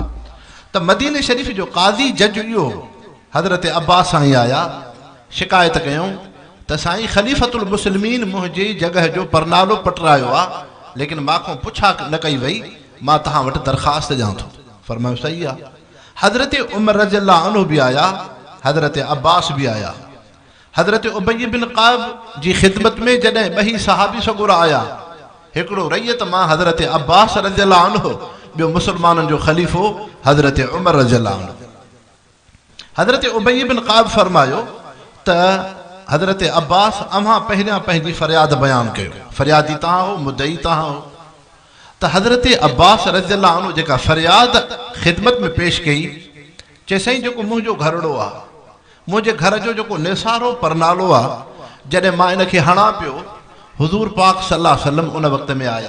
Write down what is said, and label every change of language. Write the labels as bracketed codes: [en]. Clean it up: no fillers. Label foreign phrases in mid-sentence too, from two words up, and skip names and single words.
[sd] त मदीने शरीफ़ जो क़ाज़ी जज इहो हज़रत अब्बास साईं आया शिकायत कयूं त साईं [ar] خليفة المسلمين [sd] मुंहिंजी जॻह जो परनालो पटरायो आहे लेकिन मां पुछा न कई वई मां तव्हां वटि दरख़्वास्त ॾियां थो। फरमायो सही आहे। हज़रत उमर [ar] رضي الله عنه [sd] बि आया हज़रत अब्बास बि आया। हज़रत उबई बिन क़ाब जी ख़िदमत में जॾहिं ॿई सहाबी सगुरा आया हिकिड़ो रैयत मां हज़रत अब्बास [ar] رضي الله عنه [sd] ॿियो मुसलमाननि जो ख़लीफ़ो हज़रत उमर [ar] رضي الله عنه. [sd] हज़रत उबई बिन क़ाब फरमायो त हज़रत अब्बास अव्हां पहिरियां पंहिंजी फ़रियाद बयानु कयो। फ़रियादी तव्हां हो मुदई तव्हां हो। त हज़रत अब्बास [ar] رضي الله عنه [sd] जेका फ़रियाद ख़िदमत में पेश कई चए साईं जेको मुंहिंजो घरड़ो आहे मुंहिंजे घर जो जेको निसारो परनालो आहे जॾहिं मां इन खे हणा पियो हुज़ूर पाक [ar] صلى الله عليه وسلم [sd] उन वक़्त में आया।